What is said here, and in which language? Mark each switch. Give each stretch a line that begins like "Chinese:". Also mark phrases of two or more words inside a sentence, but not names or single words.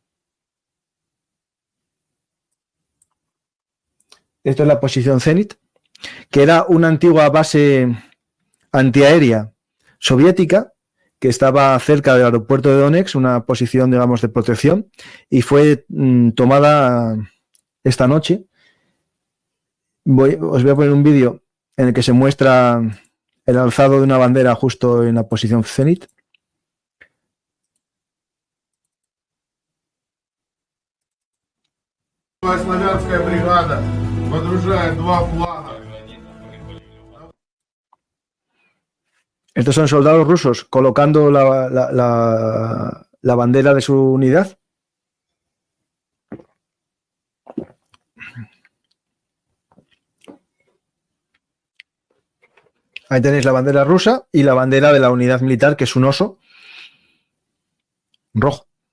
Spanish: Esto es la posición cenit, que era una antigua base antiaérea soviética que estaba cerca del aeropuerto de Donetsk, una posición, digamos, de protección, y fue tomada esta noche. Os voy a poner un vídeo en el que se muestra el alzado de una bandera justo en la posición cenit.
Russian: Славянская бригада водружает два флага.
Spanish: Estos son soldados rusos colocando la bandera de su unidad. Ahí tenéis la bandera rusa y la bandera de la unidad militar, que es un oso rojo.